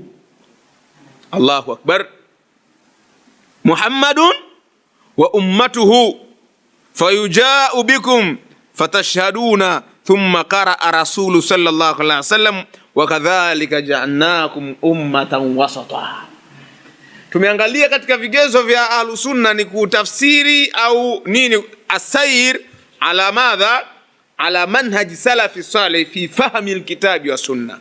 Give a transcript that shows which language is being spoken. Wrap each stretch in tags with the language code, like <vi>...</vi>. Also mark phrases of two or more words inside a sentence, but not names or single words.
<ar>الله أكبر محمد وأمته فيجاء بكم فتشهدون ثم قرأ رسول صلى الله عليه وسلم وكذلك جعلناكم أمة وسطا.</ar> <sw>Tumeangalia katika vigezo vya Ahlus Sunna ni kutafsiri au nini</sw> <ar>السائر على ماذا على منهج سلف صالح في فهم الكتاب والسنة.</ar>